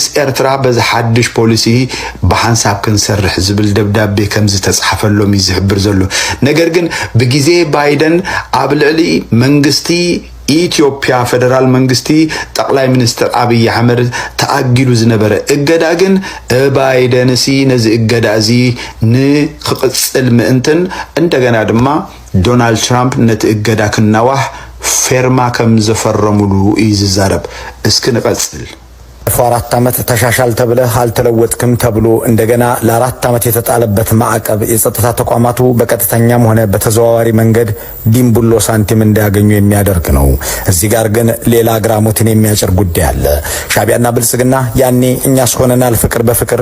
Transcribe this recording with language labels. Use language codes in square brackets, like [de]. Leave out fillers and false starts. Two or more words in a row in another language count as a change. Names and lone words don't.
[ti] ኤርትራ በዚ ሓድሽ ፖሊሲ ብሓንሳብ ክንሰርሕ ዝብል ደብዳቤ ከም ዝተጻሕፈሎም ይዝሕብር ዘሎ ነገር ግን ብጊዜ ባይደን ኣብ ልዕሊ መንግስቲ ኢትዮጵያ ፌደራል መንግስቲ ጠቅላይ ሚኒስትር አብይ አህመድ ተአጊሉ ዝነበረ እገዳ ግን ባይደን ሲ ነዚ እገዳ እዚ ንክቅጽል ምእንትን እንደገና ድማ ዶናልድ ትራምፕ ነቲ እገዳ ክናዋህ ፌርማ ከም ዘፈረሙሉ ይዛረብ እስኪ ንቀጽል። [am] ለ4 ዓመት ተሻሻል ተብለህ አልተለወጥክም ተብሎ እንደገና ለ4 ዓመት የተጣለበት ማዕቀብ የጸጥታ ተቋማቱ በቀጥተኛም ሆነ በተዘዋዋሪ መንገድ ዲምቡሎ ሳንቲም እንዲያገኙ የሚያደርግ ነው። እዚህ ጋር ግን ሌላ ግራሞትን የሚያጭር ጉዳይ አለ። ሻቢያና ብልጽግና ያኔ እኛስ ሆነናል ፍቅር በፍቅር